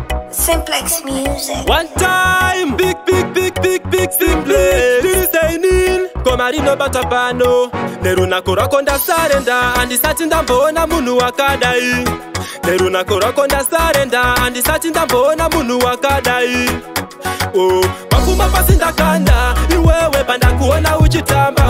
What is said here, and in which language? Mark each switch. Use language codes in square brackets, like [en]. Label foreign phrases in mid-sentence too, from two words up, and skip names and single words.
[en] Simplex Music. One time, big, big, big, big, big Simplex. Did you stay in? [sn] Koma rinobata pano. Nerunako rwako ndasarenda. Handisati ndamboona munhu wakadai. Nerunako rwako ndasarenda. Handisati ndamboona munhu wakadai. Oh, mapfuma pasi ndakanda. Iwewe pandakuona uchitamba.